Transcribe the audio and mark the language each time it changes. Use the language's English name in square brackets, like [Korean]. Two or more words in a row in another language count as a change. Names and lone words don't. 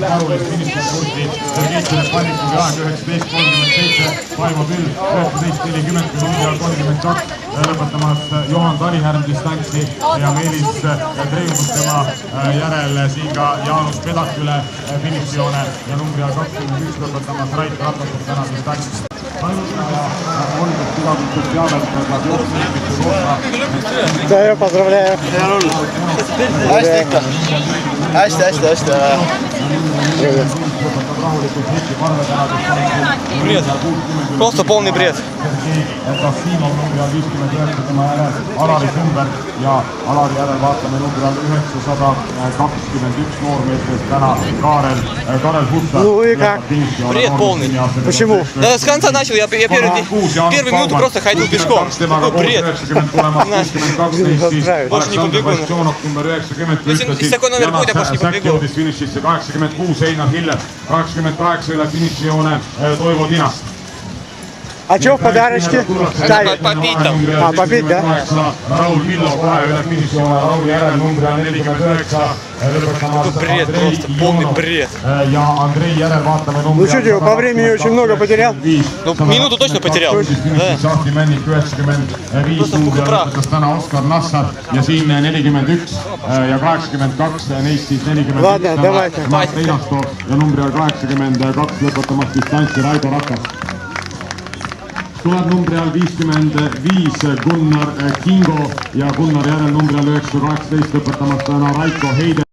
[Estonian] Sergei Panikov ja 19.37, Paimo Püll 19.40, lõpetamas Johan Talihärm distantsi ja Meelis Treimus tema järel siin ka Jaanus Pedak üle finišijoone ja numbri all 21 lõpetamas Rait Ratastab täna distantsi. [Russian] Да, поздравляю. [Estonian] Hästi. [Russian] Бред. Просто полный бред. [Estonian] Kassimov numbri all 59 tema järel Alari Sumberg ja Alari järel vaatame numbri all 921 noormeestrist täna Karel Hussar. [Russian] Ну и как? Бред полный. Почему? Да с конца начал, я первую минуту просто ходил пешком. Какой бред. Больше не побегу. Если такой номер будет, я больше не побегу. [Estonian] 86 Einar Hiller, 28 üle finišijoone Toivo Tinast. [Russian] А что в подарочке? Попить там. А, попить, да? [Estonian] Raul Villo kohe üle finišijoone, Rauli järel numbri all 49. [Russian] Какой бред, просто полный бред. [Estonian] Ja Andrei järel vaatame numbri [Russian] Ну что ты, по времени очень много потерял? Ну, минуту точно потерял. [Estonian] Šahti Männik 95 numbri all võttes täna Oskar Nassar ja siin 41 ja 82, neist siis 41 Mart Einasto ja numbri all 82 lõpetamas distantsi Raido Rakas. Tuleb numbri all 55 Gunnar Kingo ja Gunnar järel numbri all 918 lõpetamas täna Raiko Heide.